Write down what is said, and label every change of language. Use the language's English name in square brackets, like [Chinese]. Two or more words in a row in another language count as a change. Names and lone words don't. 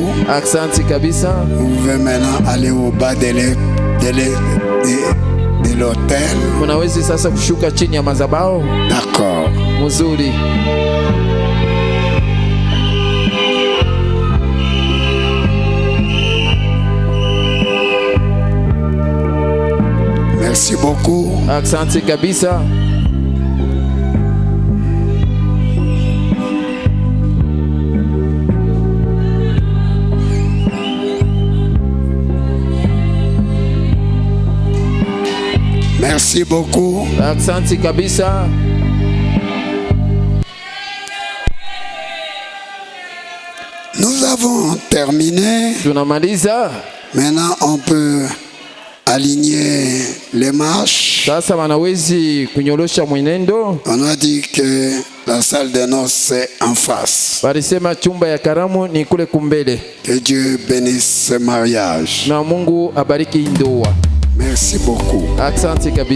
[French] Vous pouvez maintenant aller au bas de l'hôtel. D'accord. Merci beaucoup. [Swahili] Asante kabisa. [French] Merci beaucoup. [Swahili] Asante kabisa. [French] Nous avons terminé. [Swahili] Tunamaliza. [French] Maintenant, on peut aligner les marches. [Swahili] Sasa wanawezi kunyorosha mwenendo. [French] On a dit que la salle de noces c'est en face. [Swahili] Walisema chumba ya karamu ni kule kumbele. [French] Que Dieu bénisse ce mariage. [Swahili] Na Mungu abariki ndoa. [French] Merci beaucoup. [Swahili] Asante kabisa.